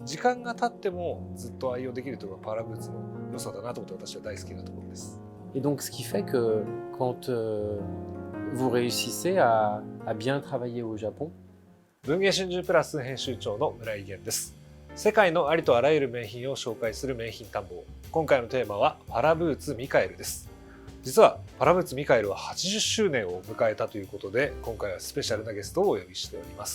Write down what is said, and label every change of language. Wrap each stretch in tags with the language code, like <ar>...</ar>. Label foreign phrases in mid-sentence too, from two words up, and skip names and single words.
<ja>時間が経ってもずっと愛用できるというのがパラブーツの良さだなと思って私は大好きなところです。</ja> <fr>Et donc, ce qui fait que quand vous réussissez à bien travailler au Japon,</fr> <ja>文藝春秋プラス編集長の村井源です。世界のありとあらゆる名品を紹介する名品探訪。今回のテーマはパラブーツミカエルです。実はパラブーツミカエルは80周年を迎えたということで、今回はスペシャルなゲストをお呼びしております。</ja>